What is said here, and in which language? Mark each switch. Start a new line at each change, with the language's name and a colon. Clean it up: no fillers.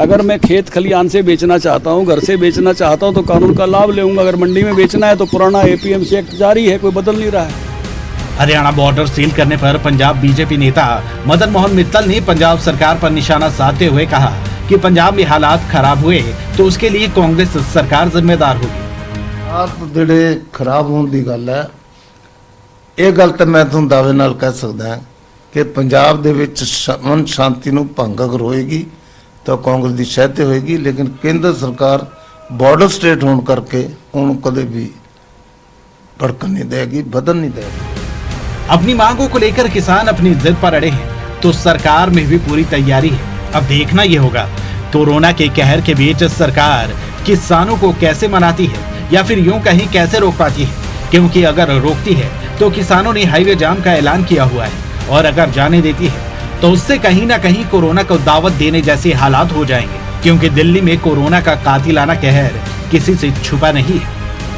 Hindi: अगर मैं खेत खलियान से बेचना चाहता हूँ, घर से बेचना चाहता हूँ तो कानून का लाभ लूँगा। अगर मंडी में बेचना है तो पुराना APMC एक्ट जारी है, कोई बदल नहीं रहा है। हरियाणा बॉर्डर सील करने पर पंजाब बीजेपी नेता मदन मोहन मित्तल ने पंजाब सरकार पर निशाना साधते हुए कहा कि पंजाब में हालात खराब हुए तो उसके लिए कांग्रेस सरकार जिम्मेदार होगी।
Punjabi: हालात ਜਿਹੜੇ ਖਰਾਬ ਹੋਣ ਦੀ ਗੱਲ ਹੈ, ਇਹ ਗੱਲ ਤਾਂ ਮੈਂ ਤੁਹਾਨੂੰ ਦਾਅਵੇ ਨਾਲ ਕਹਿ ਸਕਦਾ ਹਾਂ ਕਿ ਪੰਜਾਬ ਦੇ ਵਿੱਚ ਅਮਨ ਸ਼ਾਂਤੀ ਨੂੰ ਭੰਗ ਅਗਰ ਹੋਏਗੀ ਤਾਂ ਕਾਂਗਰਸ ਦੀ ਸਹਾਇਤਾ ਹੋਏਗੀ। ਲੇਕਿਨ ਕੇਂਦਰ ਸਰਕਾਰ ਬਾਰਡਰ ਸਟੇਟ ਹੋਣ ਕਰਕੇ ਉਹਨੂੰ ਕਦੇ ਵੀ ਭੜਕਣ
Hindi: नहीं देगी, बदल नहीं देगी। अपनी मांगों को लेकर किसान अपनी जिद पर अड़े हैं तो सरकार में भी पूरी तैयारी है। अब देखना ये होगा कोरोना के कहर के बीच सरकार किसानों को कैसे मनाती है या फिर यूं कहीं कैसे रोक पाती है, क्योंकि अगर रोकती है तो किसानों ने हाईवे जाम का ऐलान किया हुआ है और अगर जाने देती है तो उससे कहीं ना कहीं कोरोना को दावत देने जैसे हालात हो जाएंगे, क्योंकि दिल्ली में कोरोना का कातिलाना कहर किसी से छुपा नहीं है।